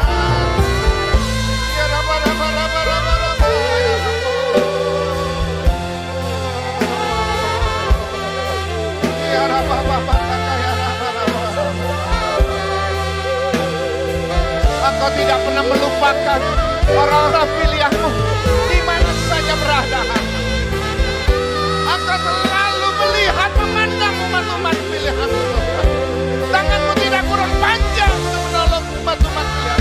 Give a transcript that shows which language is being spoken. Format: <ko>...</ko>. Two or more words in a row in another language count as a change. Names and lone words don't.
<ar>يا ربا، ربا، ربا، ربا، ربا، يا ربا. يا ربا، ربا، يا ربا، ربا.</ar> <id>Engkau tidak pernah melupakan orang-orang pilihanmu di mana saja berada. Engkau selalu melihat, memandang umat-umat pilihanmu. Tanganmu tidak kurang panjang untuk menolong umat-umat pilihan.</id>